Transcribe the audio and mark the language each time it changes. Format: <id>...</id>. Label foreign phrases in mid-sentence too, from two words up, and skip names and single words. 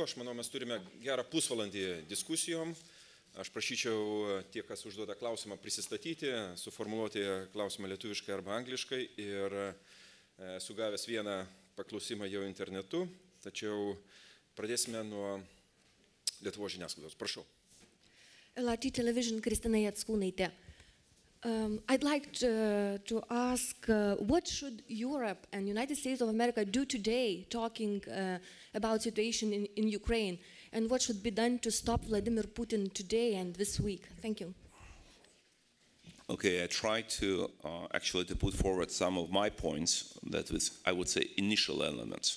<lt>Aš manau, mes turime gerą pusvalandį diskusijom. Aš prašyčiau tie, kas užduoda klausimą, prisistatyti, suformuluoti klausimą lietuviškai arba angliškai ir sugavęs vieną paklausimą jau internetu, tačiau pradėsime nuo Lietuvos žiniasklaidos. Prašau. LRT Television, Kristina Jackūnaitė.</lt> <en>I'd like to ask what should Europe and United States of America do today talking about situation in Ukraine, and what should be done to stop Vladimir Putin today and this week? Thank you. Okay, I tried to actually to put forward some of my points that was, I would say, initial elements.</en>